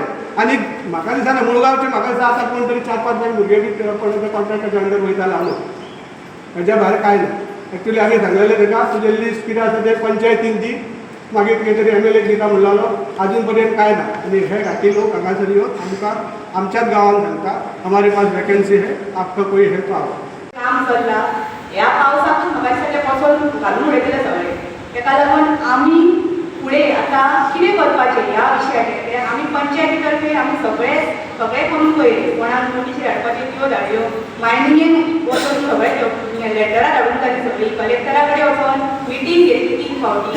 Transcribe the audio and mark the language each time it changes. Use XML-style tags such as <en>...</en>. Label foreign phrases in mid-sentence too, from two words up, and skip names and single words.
<kok>आनी म्हाका दिसना मुळगांवचे म्हाका दिसता आतां कोण तरी 4-5 जाण भुरगे बी कोणाच्या कॉन्ट्रॅक्टाच्या अंडर वयताले हांव, हेच्या भायर कांय ना. एक्चुली आमी सांगलेलें ताका तुजें लिस्ट कितें आसा तें पंचायतीन दी, मागीर कितें तरी MLA दिता म्हणलेलो, अजून पर्यंत काय ना. आनी हे घाटी लोक हांगासर येवन आमकां आमच्याच गांवांत सांगता</kok> <hi>हमारे पास वैकेंसी है, आपका कोई है तो आओ.</hi> <kok>काम चल्ला. ह्या पावसाकूच म्हाका सगळे पसोन घालून उडयतले सगळे. ताका लागून आमी फुडें आतां कितें करपाचें ह्या विशयाचेर आमी पंचायती तर्फे आमी सगळे करून पळयले. कोणाक नोटीसी धाडपाच्यो त्यो धाडल्यो, मायनिंगेन वचून सगळे लेटरां धाडून जाली सगळी, कलेक्टरा कडेन वचून मिटींग घेतली 3 फावटी.</kok>